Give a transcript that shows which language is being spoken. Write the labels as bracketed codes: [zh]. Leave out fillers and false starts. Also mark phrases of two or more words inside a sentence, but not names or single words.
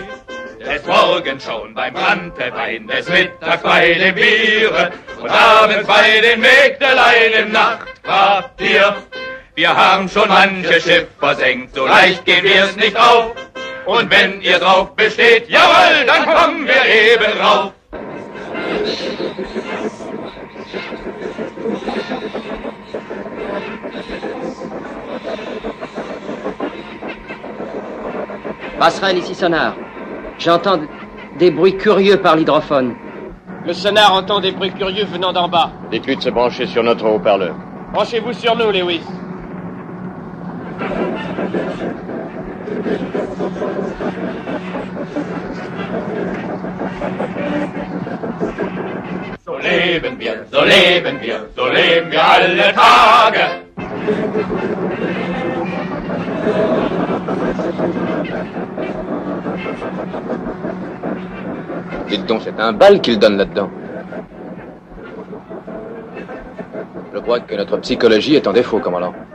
[de] Des Morgens schon beim Brandwein, des Mittags bei dem Biere und abends bei den Mägdelein im Nachtquartier. Wir haben schon manches Schiff versenkt, so leicht gehen wir es nicht auf. Und wenn ihr drauf besteht, jawohl, dann kommen wir eben rauf. [fr] Passerelle ici sonar. J'entends des bruits curieux par l'hydrophone. Le sonar entend des bruits curieux venant d'en bas. Dites-lui de se brancher sur notre haut-parleur. Branchez-vous sur nous, Lewis. [de] So leben wir, so leben wir, so leben wir alle Tage. [fr] Dites donc, c'est un bal qu'il donne là-dedans. Je crois que notre psychologie est en défaut, commandant.